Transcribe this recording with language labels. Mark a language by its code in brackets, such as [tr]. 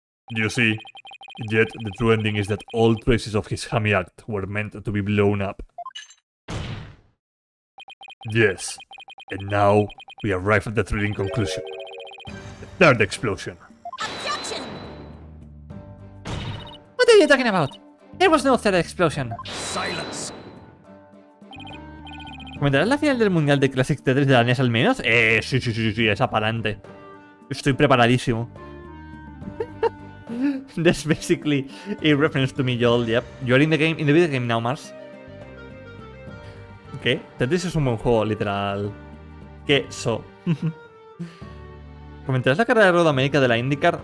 [en] You see, yet the true ending is that all traces of his hammy act were meant to be blown up. Yes, And now, we arrive at the thrilling conclusion. The third explosion. Objection! What are you talking about? There was no third explosion. Silence. [es] ¿Comentarás la final del Mundial de Classic Tetris de la NES al menos? Sí, es aparente. Estoy preparadísimo. [en] That's basically a reference to me, Joel, yep. You're in the video game now, Mars. [es] ¿Qué? Tetris es un buen juego, literal. Queso. ¿Comentarás la carrera de Road America de la IndyCar?